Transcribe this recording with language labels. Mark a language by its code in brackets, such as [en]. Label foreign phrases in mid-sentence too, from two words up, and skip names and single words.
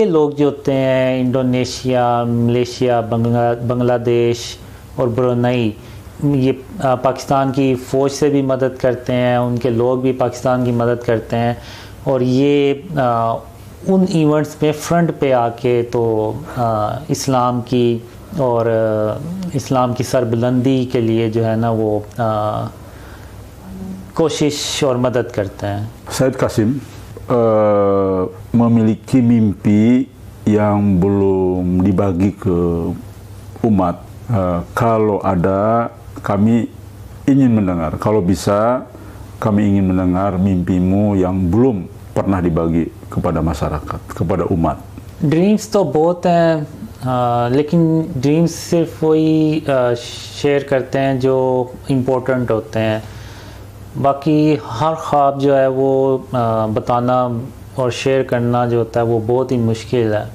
[hi] लोग जो होते हैं इंडोनेशिया, मलेशिया, बांग्लादेश और ब्रुनेई, ये पाकिस्तान की फ़ौज से भी मदद करते हैं, उनके लोग भी पाकिस्तान की मदद करते हैं, और ये उन इवेंट्स में फ्रंट पे आके तो इस्लाम की और इस्लाम की सरबुलंदी के लिए जो है ना, वो कोशिश और मदद करते हैं। [id] Said Qasim memiliki mimpi yang belum dibagi ke umat. Kalau ada, kami ingin mendengar. Kalau bisa, kami ingin mendengar mimpimu yang belum pernah dibagi kepada masyarakat, kepada umat. [hi] ड्रीम्स तो बहुत हैं, लेकिन ड्रीम्स सिर्फ वही शेयर करते हैं जो इम्पोर्टेंट होते हैं। बाकी हर ख्वाब जो है वो बताना और शेयर करना जो होता है वो बहुत ही मुश्किल है।